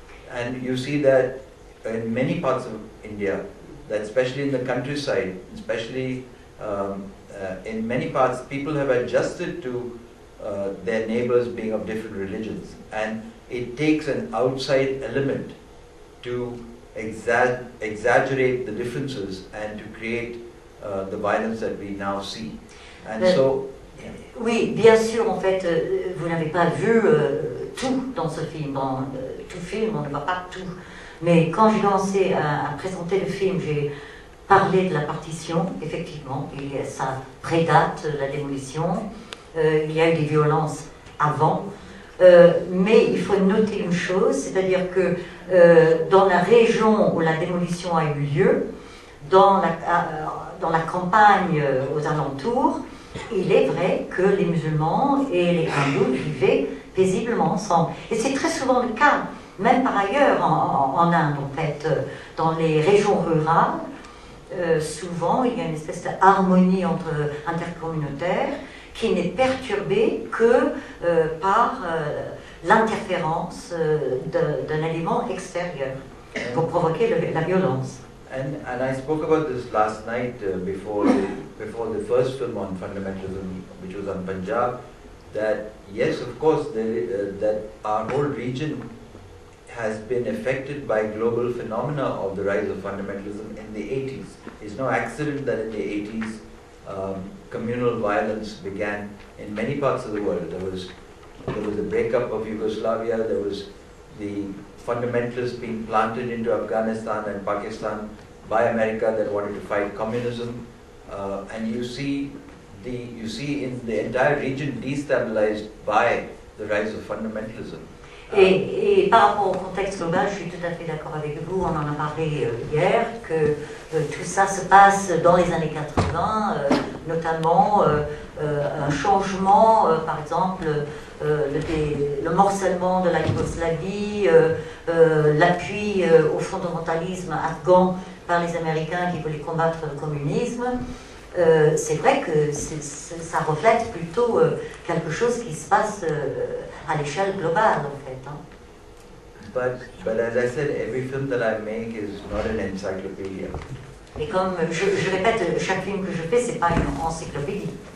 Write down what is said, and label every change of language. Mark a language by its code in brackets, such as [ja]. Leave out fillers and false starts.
[en] And you see that in many parts of India, that especially in the countryside, especially in many parts, people have adjusted to their neighbors being of different religions. And it takes an outside element to exaggerate the differences and to create the violence that we now see. And so... Yeah. [fr] Oui, bien sûr, en fait, vous n'avez pas vu tout dans ce film. Dans tout film, on ne voit pas tout. Mais quand j'ai commencé à présenter le film, j'ai parlé de la partition, effectivement, et ça prédate la démolition. Il y a eu des violences avant. Mais il faut noter une chose, c'est-à-dire que dans la région où la démolition a eu lieu, dans la campagne aux alentours, il est vrai que les musulmans et les hindous vivaient paisiblement ensemble. Et c'est très souvent le cas, même par ailleurs en Inde, en fait. Dans les régions rurales, souvent il y a une espèce d'harmonie intercommunautaire qui n'est perturbée que par l'interférence d'un élément extérieur pour provoquer la violence. [en] And I spoke about this last night before the first film on fundamentalism, which was on Punjab, that yes, of course, that our whole region has been affected by global phenomena of the rise of fundamentalism in the 80s. It's no accident that in the 80s communal violence began in many parts of the world. There was the breakup of Yugoslavia, there was the fundamentalists being planted into Afghanistan and Pakistan by America that wanted to fight communism, and you see in the entire region destabilized by the rise of fundamentalism. [fr] Et par rapport au contexte global, je suis tout à fait d'accord avec vous, on en a parlé hier, que tout ça se passe dans les années 80, notamment un changement, par exemple, le morcellement de la Yougoslavie, l'appui au fondamentalisme afghan par les Américains qui voulaient combattre le communisme. C'est vrai que ça reflète plutôt quelque chose qui se passe à l'échelle globale, en fait. Hein. [en] But as I said, every film that I make is not an encyclopedia. [fr] Et comme je répète, chaque film que je fais, c'est pas une encyclopédie.